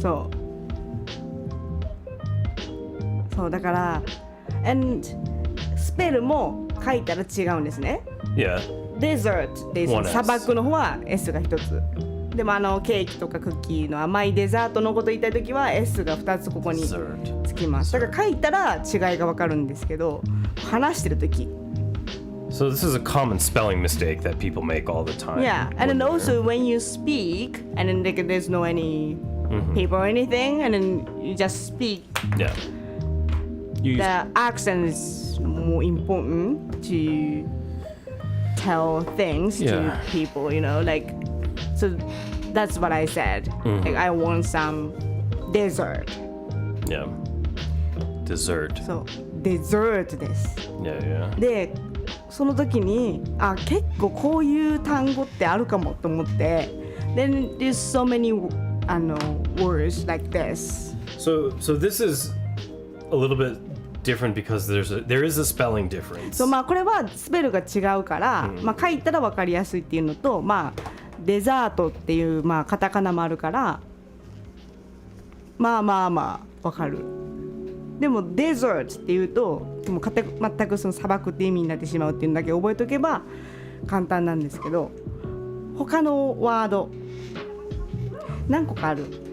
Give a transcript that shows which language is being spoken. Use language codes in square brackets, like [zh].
[ja] そうだから and スペルも書いたら違うんですね [en] Yeah. [ja] デザートで [en] One S [ja] 砂漠の方は S が一つでもケーキとかクッキーの甘いデザートのこと言いたいときは S が2つここに [en] Dessert. [ja] つきますだから書いたら違いが分かるんですけど話してるとき [en] So this is a common spelling mistake that people make all the time. Yeah, and then also when you speak and then like, there's no any paper or anything and then you just speak Yeah. You the accent is more important to tell things Yeah. to people, you know, like so that's what I said. Like I want some dessert. Yeah. Dessert. So dessert です。 Yeah, yeah. [ja] で、その時に結構こういう単語ってあるかもと思って。 [en] Then there's so many words like this. So this is a little bit different because there is a spelling difference. [ja] そう、まあこれはスペルが違うから、まあ書いたら分かりやすいっていうのと、まあデザートっていうまあカタカナもあるから、まあ分かる。でもデザートっていうともう全くその砂漠って意味になってしまうっていうのだけ覚えておけば簡単なんですけど、他のワード何個かある。